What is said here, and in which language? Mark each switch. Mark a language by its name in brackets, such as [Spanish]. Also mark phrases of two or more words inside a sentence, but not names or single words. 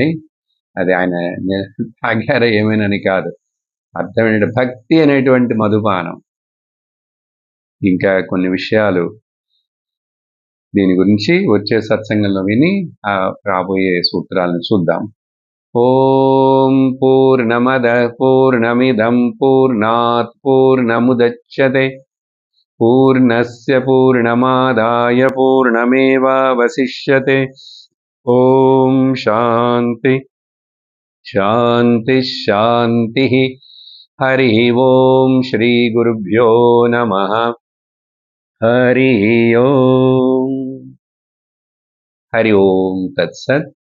[Telugu] అది ఆయన తాగారా ఏమైనని కాదు, అర్థం ఏంటంటే భక్తి అనేటువంటి మధుపానం. ఇంకా కొన్ని విషయాలు దీని గురించి వచ్చే సత్సంగంలో విని రాబోయే సూత్రాలను చూద్దాం. [Sanskrit] ఓం పూర్ణమద పూర్ణమిదం పూర్ణాత్ పూర్ణముదచ్యతే పూర్ణస్య పూర్ణమాదాయ పూర్ణమేవావశిష్యతే. ఓం శాంతి శాంతి శాంతి. హరి ఓం శ్రీ గురుభ్యో నమః. హరి ఓం. హరి ఓం తత్సత్.